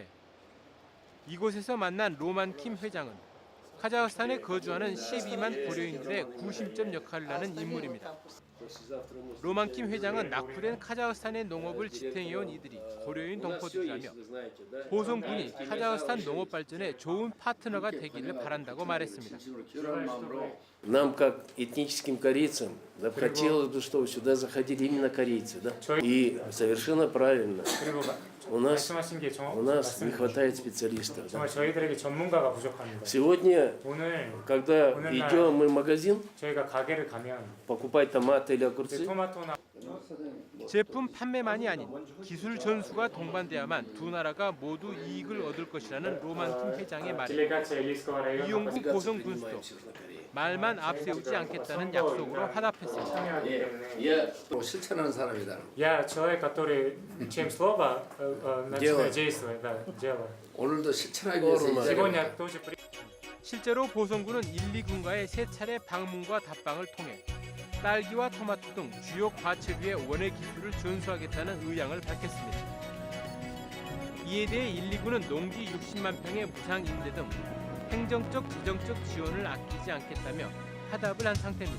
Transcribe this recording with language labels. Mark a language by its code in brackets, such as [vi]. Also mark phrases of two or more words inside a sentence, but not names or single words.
[ko] 이곳에서 만난 로만 킴 회장은 카자흐스탄에 거주하는 12만 고려인들의 구심점 역할을 하는 인물입니다. 로만 킴 회장은 낙후된 카자흐스탄의 농업을 지탱해온 이들이 고려인 동포들이라며 보성군이 카자흐스탄 농업 발전에 좋은 파트너가 되기를 바란다고 말했습니다. [ru] Нам, как этническим корейцам, хотелось бы, чтобы сюда заходили именно корейцы, да? И совершенно правильно. У нас не хватает специалистов. Да? [ko] 저희들에게 전문가가 부족합니다. [ru] Сегодня, когда идем мы в магазин, [ko] 저희가 가게를 가면 [ru] покупать томаты или огурцы, [ko] 제품 판매만이 아닌 기술 전수가 동반돼야만 두 나라가 모두 이익을 얻을 것이라는 로만 킴 회장의 말에 이용국 보성 군수도 말만 앞세우지 않겠다는 약속으로 화답했습니다. 실천하는 사람이다. [ru] Я человек, который чем слово начинает действовать, да, делать. [ko] 오늘도 실천하기 위해서 [ru] Сегодня тоже [ko] 실제로 보성군은 1, 2군과의 세 차례 방문과 답방을 통해 딸기와 토마토 등 주요 과체류의 원예 기술을 전수하겠다는 의향을 밝혔습니다. 이에 대해 1, 2군은 농지 60만 평의 무상 임대 등 행정적, 재정적 지원을 아끼지 않겠다며 화답을 한 상태입니다.